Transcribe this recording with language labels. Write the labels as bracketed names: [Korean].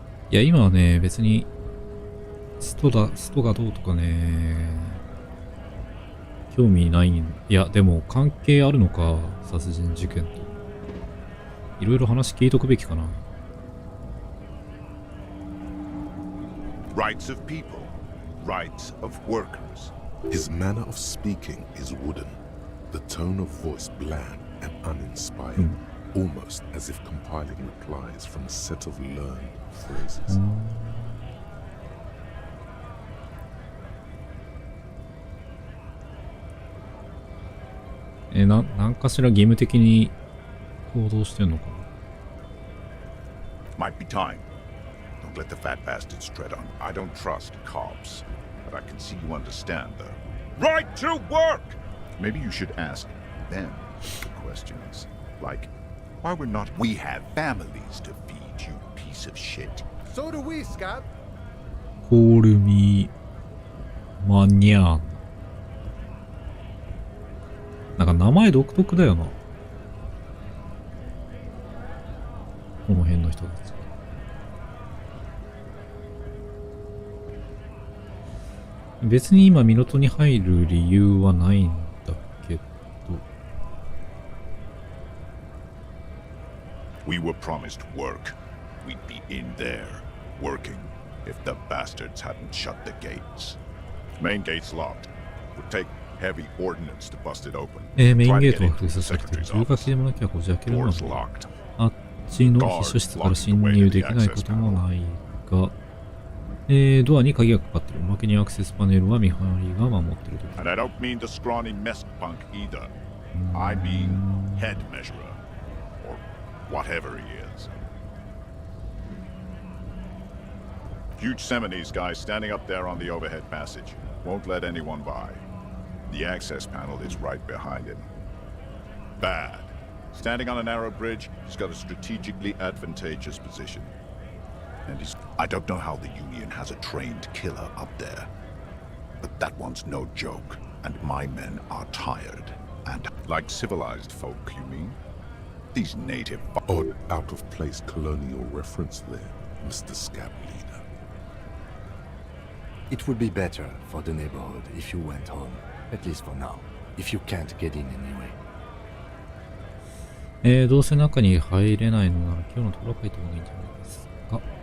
[Japanese] いや、今はね、別にストがどうとかね、興味ないん。いや、でも関係あるのか、殺人事件と。いろいろ話聞いとくべきかな。 [English] Rights of people, rights of workers. His manner of speaking is wooden, the tone of voice bland and uninspired, almost as if compiling replies from a set of learned phrases. [Japanese] なんかしら義務的に行動してんのか [English] な。Might be time. Don't let the fat bastards tread on. I don't trust cops, but I can see you understand the right to work. Maybe you should ask them the questions, like why we're not. We have families to feed, you piece of shit. So do we, Scott. Call me mañana. [Japanese] なんか名前独特だよな。この辺の人たち。別に今、港に入る理由はないんだけど。 [English] We were promised work. We'd be in there, working, if the bastards hadn't shut the gates. Main gate's locked. Would take heavy ordnance to bust it open. [Japanese] メインゲートは封鎖されている。重火器でもなきゃこじ開けるので、あっちの秘書室から侵入できないこともないが、ドアに鍵がかかっている。おまけにアクセスパネルは見張りが守っていると。 [English] And I don't mean the scrawny mess punk either. I mean head measurer, or whatever he is. Huge Seminese guy standing up there on the overhead passage. Won't let anyone by. The access panel is right behind him. Bad. Standing on a narrow bridge, he's got a strategically advantageous position. And I don't know how the Union has a trained killer up there. But that one's no joke. And my men are tired. And like civilized folk, you mean? These native... Odd, out-of-place colonial reference there, Mr. Scab Leader. It would be better for the neighborhood if you went home. At least for now. If you can't get in anyway. [Japanese] どうせ中に入れないのなら今日のところ書いた方がいいんじゃないですか。